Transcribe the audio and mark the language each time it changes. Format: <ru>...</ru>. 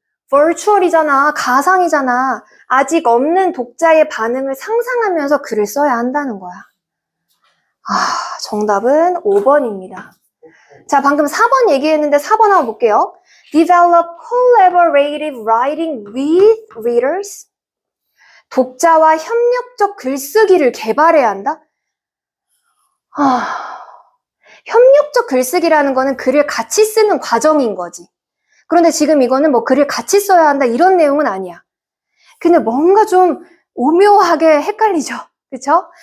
<ko>virtual이잖아. 가상이잖아. 아직 없는 독자의 반응을 상상하면서 글을 써야 한다는 거야. 정답은 5번입니다. 자, 방금 4번 얘기했는데 4번 한번 볼게요.</ko> <en>Develop collaborative writing with readers.</en> <ko>독자와 협력적 글쓰기를 개발해야 한다? 협력적 글쓰기라는 거는 글을 같이 쓰는 과정인 거지. 그런데 지금 이거는 뭐 글을 같이 써야 한다 이런 내용은 아니야. 근데 뭔가 좀 오묘하게 헷갈리죠. 그쵸?</ko>